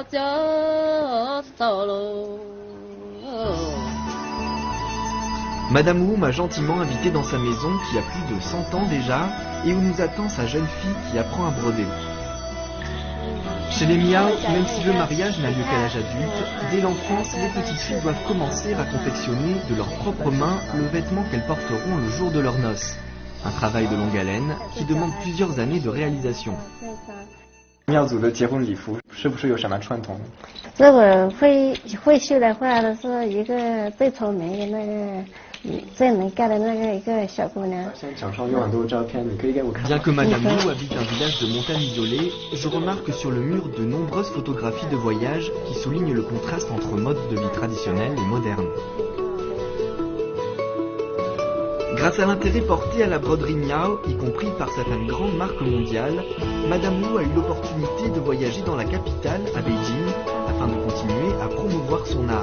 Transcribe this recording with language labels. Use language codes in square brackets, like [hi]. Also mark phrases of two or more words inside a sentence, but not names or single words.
[fr] Madame Wu m'a gentiment invité dans sa maison qui a plus de 100 ans déjà, et où nous attend sa jeune fille qui apprend à broder. Chez les Miao, même si le mariage n'a lieu qu'à l'âge adulte, dès l'enfance, les petites filles doivent commencer à confectionner de leurs propres mains le vêtement qu'elles porteront le jour de leurs noces. Un travail de longue haleine qui demande plusieurs années de réalisation. [zh] 庙族的结婚礼服是不是有什么传统？这个会绣的话呢，是一个最出名的那个最能干的那个一个小姑娘。 [fr] Bien que Madame Wu habite un village de montagne isolée, je remarque sur le mur de nombreuses photographies de voyage qui soulignent le contraste entre mode de vie traditionnel et moderne. Grâce à l'intérêt porté à la broderie Miao, y compris par certaines grandes marques mondiales, Madame Wu a eu l'opportunité de voyager dans la capitale, à Beijing, afin de continuer à promouvoir son art.